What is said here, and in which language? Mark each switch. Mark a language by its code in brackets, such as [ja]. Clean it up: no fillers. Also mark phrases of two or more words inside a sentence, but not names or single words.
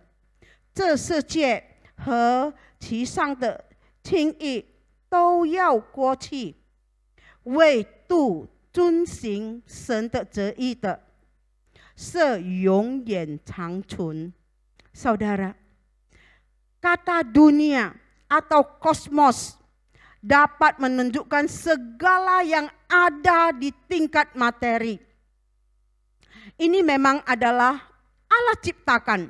[zh] 这世界和其上的轻易都要过去，唯独遵行神的旨意的，是永远长存。" [id] Saudara, kata dunia atau kosmos dapat menunjukkan segala yang ada di tingkat materi. Ini memang adalah Allah ciptakan.